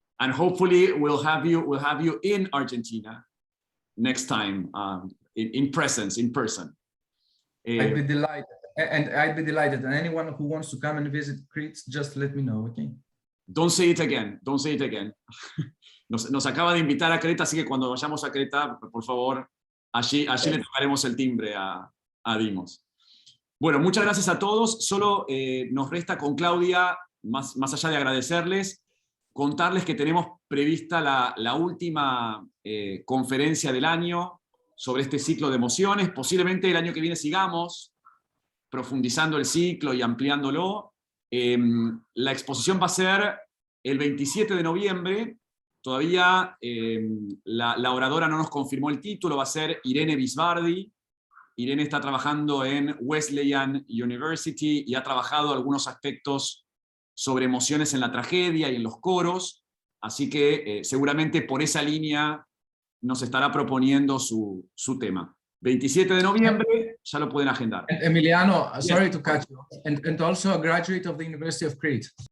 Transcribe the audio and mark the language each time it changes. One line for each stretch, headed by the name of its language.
English: And hopefully we'll have you in Argentina next time, in presence, in person. I'd be delighted, and anyone who wants to come and visit Crete, just let me know, okay? Don't say it again, don't say it again.
Spanish: Nos acaba de invitar a Creta, así que cuando vayamos a Creta, por favor, allí le tocaremos el timbre a Dimos. Bueno, muchas gracias a todos. Solo nos resta con Claudia, más allá de agradecerles, contarles que tenemos prevista la última conferencia del año sobre este ciclo de emociones. Posiblemente el año que viene sigamos profundizando el ciclo y ampliándolo. La exposición va a ser el 27 de noviembre. Todavía la oradora no nos confirmó el título, va a ser Irene Bisbardi. Irene está trabajando en Wesleyan University y ha trabajado algunos aspectos sobre emociones en la tragedia y en los coros, así que seguramente por esa línea nos estará proponiendo su tema. 27 de noviembre, ya lo pueden agendar.
English: Emiliano, sorry to cut you, and also a graduate of the University of Crete.